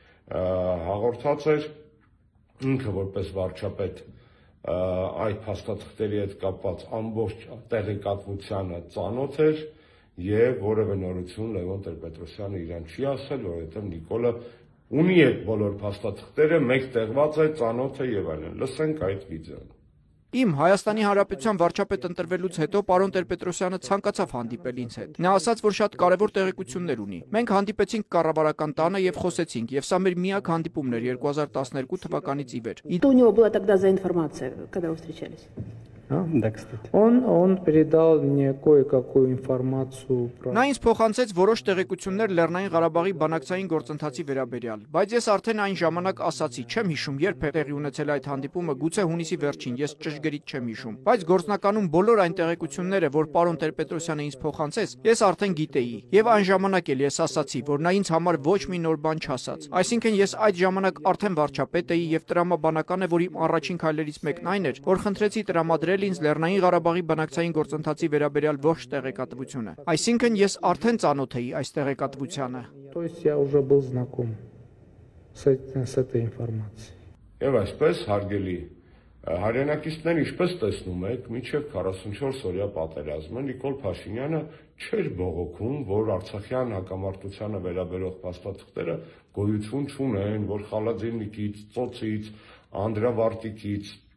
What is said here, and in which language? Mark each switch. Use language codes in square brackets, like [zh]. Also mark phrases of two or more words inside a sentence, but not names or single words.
[hy] հաղորդած էր ինքը որպես վարչապետ այդ փաստաթղթերի հետ կապված ամբողջ տեղեկատվությանը ծանոթ էր եւ որևէ նորություն Լևոն Տեր-Պետրոսյանը իրան չի ասել, որովհետեւ Նիկոլը ունի այդ բոլոր փաստաթղթերը, մեկ տեղված է, ծանոթ է եւ այլն։ Լսենք այդ վիդեոն։ Իմ Հայաստանի Հանրապետության վարչապետ ընտրվելուց հետո պարոն Տեր-Պետրոսյանը ցանկացավ հանդիպել ինձ հետ։ Նա ասաց, որ շատ կարևոր տեղեկություններ ունի։ Մենք հանդիպեցինք կառավարական տանը եւ խոսեցինք, եւ սա մեր միակ հանդիպումն էր 2012 թվականից ի վեր։ [ru] Что у него была тогда за информация, когда вы встречались? Да, кстати. Он передал мне кое-какую информацию про... [hy] Նա ինձ փոխանցեց որոշ տեղեկություններ Լեռնային Ղարաբաղի բանակցային գործընթացի վերաբերյալ, բայց ես արդեն այն ժամանակ ասացի, չեմ հիշում երբ է տեղի ունեցել այդ հանդիպումը, գուցե հունիսի վերջին, ես ճշգրիտ չեմ հիշում, բայց գործնականում բոլոր այն տեղեկությունները, որ պարոն Տեր-Պետրոսյանը ինձ փոխանցեց, ես արդեն գիտեի, եւ այն ժամանակ էլ ես ասացի, որ նա ինձ համար ոչ մի նոր բան չասաց։ Այսինքն ես այդ ժամանակ արդեն վարչապետ էի եւ տրամաբանական է, որ իմ առաջին քայլերից մեկն այն էր, որ խնդրեցի տրամադրել ինձ Լեռնային Ղարաբաղի բանակցային գործընթացի վերաբերյալ ողջ տեղեկատվությունը։ Այսինքն ես արդեն ծանոթ էի այս տեղեկատվությանը։ [ru] То есть я уже был знаком с этой информацией. [hy] Եվ այսպես հարգելի հայրենակիցներ, ինչպես տեսնում եք, մինչև 44 օրյա պատերազմը Նիկոլ Փաշինյանը չէր բողոքում, որ արցախյան հակամարտությանը վերաբերող փաստաթղթերը գոյություն չունեն, որ Խալաձիննիկից, Ծոցից, Անդրավարտիկից